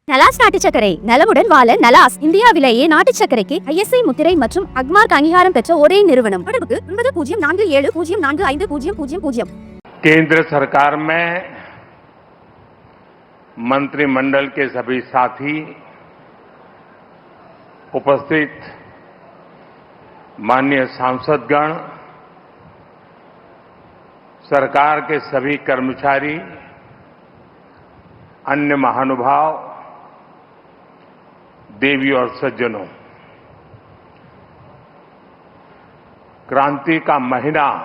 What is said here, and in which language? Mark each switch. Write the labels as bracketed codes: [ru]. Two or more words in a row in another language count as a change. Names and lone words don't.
[ta] நலாஸ் நாட்டு சர்க்கரை நலமுடன் வாழ நலாஸ் இந்தியாவிலேயே நாட்டு சர்க்கரைக்கு ISI முத்திரை மற்றும் அக்மார்க் அங்கீகாரம் பெற்ற ஒரே நிறுவனம். தொடர்புக்கு 9047045000. [hi] केंद्र सरकार में मंत्रिमंडल के सभी साथी, उपस्थित माननीय सांसदगण, सरकार के सभी कर्मचारी, अन्य महानुभाव, देवी और सज्जनों, क्रांति का महीना